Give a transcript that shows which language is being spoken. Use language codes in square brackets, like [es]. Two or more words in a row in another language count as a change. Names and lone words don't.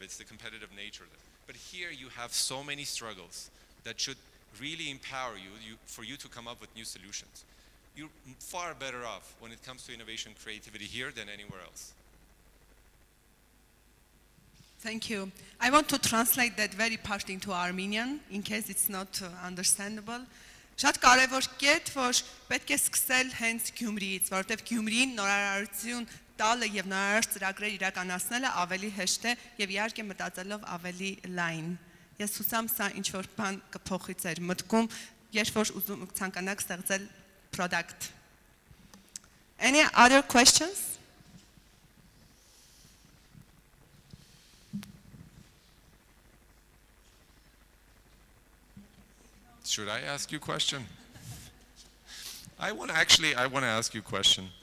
[en] It's the competitive nature. But here you have so many struggles that should really empower you for you to come up with new solutions. You're far better off when it comes to innovation, creativity here than anywhere else. Thank you. I want to translate that very part into Armenian, in case it's not understandable. [hy] Շատ կարևոր կետ, որ պետք է սկսել հենց Գյումրիից, որովհետև Գյումրիին նորարարություն տալը եւ նորարար ծրագրեր իրականացնելը ավելի հեշտ է եւ իհարկե մտածելով ավելի լայն։ Ես հուսամ սա ինչ որ բան կփոխի ձեր մտքում, երբ որ ուզում ցանկանաք ստեղծել product. [en] Any other questions? Should I ask you a question? I want to ask you a question.